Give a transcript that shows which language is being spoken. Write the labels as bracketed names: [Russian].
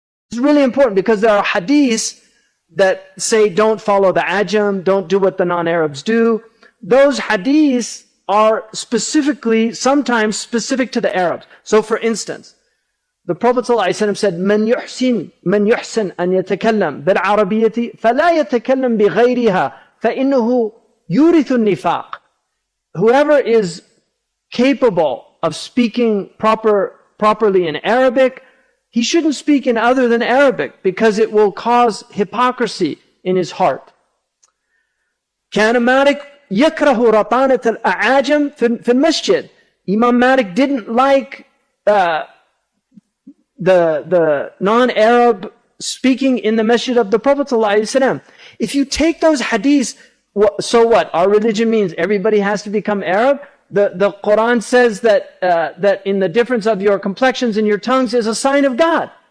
[English] It's really important because there are hadiths that say don't follow the ajam, don't do what the non-Arabs do. Those hadiths are sometimes specific to the Arabs. So for instance, the Prophet ﷺ said, [Arabic] من يحسن أن يتكلم بالعربية فلا يتكلم بغيرها فإنه يورث النفاق. [English] Whoever is capable of speaking properly in Arabic, he shouldn't speak in other than Arabic because it will cause hypocrisy in his heart. [Arabic] كان مالك يكره رطانة الأعاجم في المسجد. [English] Imam Malik didn't like the non-Arab speaking in the masjid of the Prophet ﷺ. If you take those hadiths, so what? Our religion means everybody has to become Arab? The Quran says that in the difference of your complexions and your tongues is a sign of God.